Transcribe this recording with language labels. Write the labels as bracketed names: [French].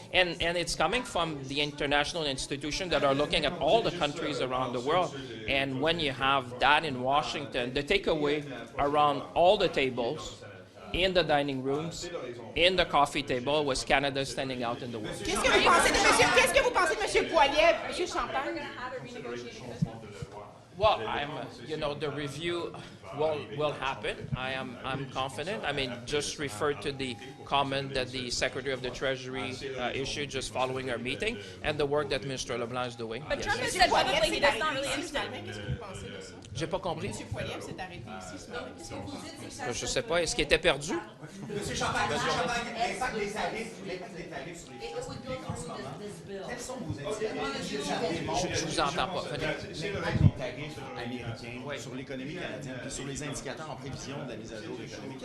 [English] And it's coming from the international institutions that are looking at all the countries around the world. And when you have that in Washington, the takeaway around all the tables, in the dining rooms, in the coffee table, was Canada standing out in the world. [French] Qu'est-ce que vous pensez de M. Poilievre, M. Champagne? [English] Well, the review will happen. I'm confident. I mean, just refer to the comment that the Secretary of the Treasury issued just following our meeting and the work that Minister LeBlanc is doing. But Trump has said publicly he does not really interested. [French] Qu'est-ce que vous pensez de ça? J'ai pas compris. M. Poilievre s'est arrêté ici ce matin. Qu'est-ce que vous dites de ça? Je sais pas. Est-ce qu'il était perdu? Monsieur Champagne, l'impact des tarifs sur les finances publiques en ce moment, quels sont vos indicateurs? Je vous entends pas. L'impact des tarifs américains sur l'économie canadienne et sur les indicateurs en prévision de la mise à jour de l'économie.